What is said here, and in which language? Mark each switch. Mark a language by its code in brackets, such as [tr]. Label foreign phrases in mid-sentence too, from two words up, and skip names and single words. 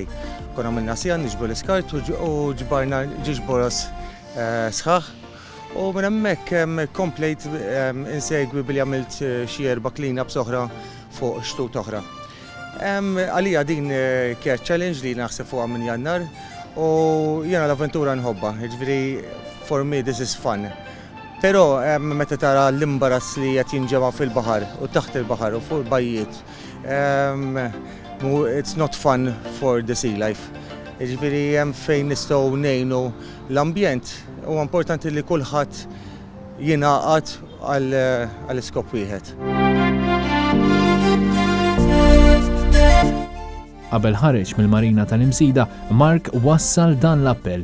[mt] Konna għamilna sjan niġbru l-iskart u ġbarna ġiġboros sħaħ. U minn hemmhekk komplejt insegwi billi għamilt xi 4 clean-ups oħra fuq xtut oħra. Għalija din kienet challenge li naħseb fuqha minn Jannar u jiena l-avventura nħobba, jiġifieri [en] for me this is fun. [mt] Però meta tara l-imbarazz li qed jinġema fil-baħar u taħt il-baħar u fuq il-bajjiet, [en] it's not fun for the sea life. Jiġifieri hemm fejn nistgħu ngħinu l-ambjent u importanti li kulħadd jingħaqad għall-iskop wieħed. Qabel ħareġ mill-Marina tal-Imsida, Mark wassal dan l-appell.